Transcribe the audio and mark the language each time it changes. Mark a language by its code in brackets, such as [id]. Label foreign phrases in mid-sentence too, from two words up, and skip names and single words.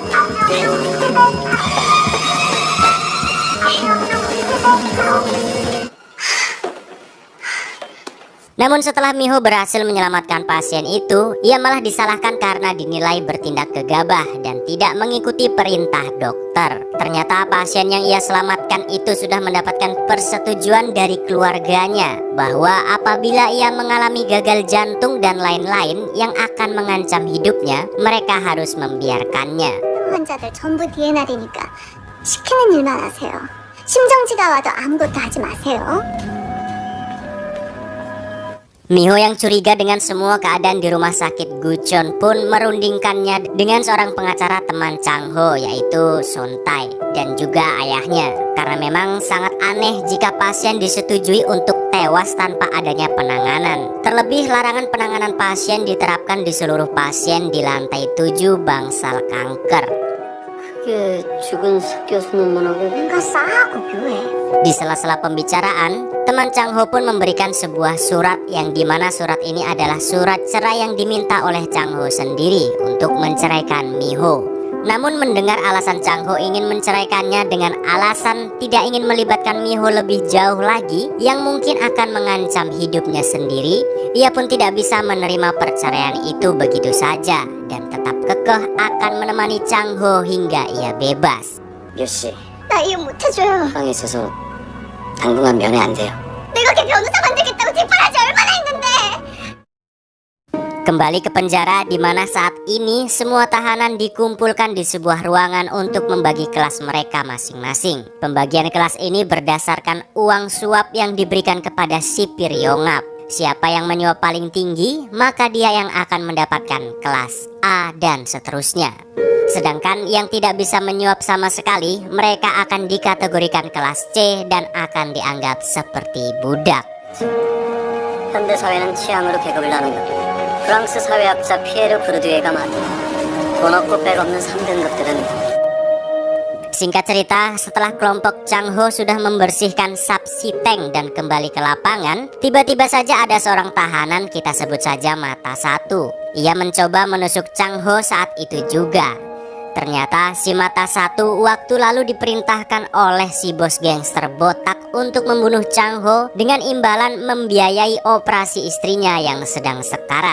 [id] Namun setelah Miho berhasil menyelamatkan pasien itu, ia malah disalahkan karena dinilai bertindak gegabah dan tidak mengikuti perintah dokter. Ternyata pasien yang ia selamatkan itu sudah mendapatkan persetujuan dari keluarganya bahwa apabila ia mengalami gagal jantung dan lain-lain yang akan mengancam hidupnya, mereka harus membiarkannya. [ko] 환자들 전부 DNR이니까 시키는 일만 하세요. 심정지가 와도 아무것도 하지 마세요. [id] Miho yang curiga dengan semua keadaan di rumah sakit Gucheon pun merundingkannya dengan seorang pengacara teman Chang Ho, yaitu Son Tai dan juga ayahnya. Karena memang sangat aneh jika pasien disetujui untuk tewas tanpa adanya penanganan. Terlebih larangan penanganan pasien diterapkan di seluruh pasien di lantai 7 bangsal kanker. [ko] 그게 죽은 교수는 뭐라고? 뭔가 싸하고 묘해. [id] Di sela-sela pembicaraan, teman Chang Ho pun memberikan sebuah surat yang dimana surat ini adalah surat cerai yang diminta oleh Chang Ho sendiri untuk menceraikan Miho. Namun mendengar alasan Chang Ho ingin menceraikannya dengan alasan tidak ingin melibatkan Miho lebih jauh lagi yang mungkin akan mengancam hidupnya sendiri, ia pun tidak bisa menerima perceraian itu begitu saja dan tetap kekeh akan menemani Chang Ho hingga ia bebas. [ko] 묘씨, 나 이혼 못해줘요. 방에 있어서 당분간 면회 안 돼요. 내가 걔 변호사 만들겠다고 뒷바라지 얼마나 했는데. [id] Kembali ke penjara di mana saat ini semua tahanan dikumpulkan di sebuah ruangan untuk membagi kelas mereka masing-masing. Pembagian kelas ini berdasarkan uang suap yang diberikan kepada sipir Yongap. Siapa yang menyuap paling tinggi, maka dia yang akan mendapatkan kelas A dan seterusnya. Sedangkan yang tidak bisa menyuap sama sekali, mereka akan dikategorikan kelas C dan akan dianggap seperti budak. [ko] 현대 사회는 취향으로 계급을 나눈다. 프랑스 사회학자 피에르 부르드예가 말해 돈 없고 백 없는 3등급들은 [id] Singkat cerita, setelah kelompok Chang Ho sudah membersihkan Sapsi Tank dan kembali ke lapangan, tiba-tiba saja ada seorang tahanan, kita sebut saja Mata Satu. Ia mencoba menusuk Chang Ho saat itu juga. Ternyata si Mata Satu waktu lalu diperintahkan oleh si bos gangster botak untuk membunuh Chang Ho dengan imbalan membiayai operasi istrinya yang sedang sekarat.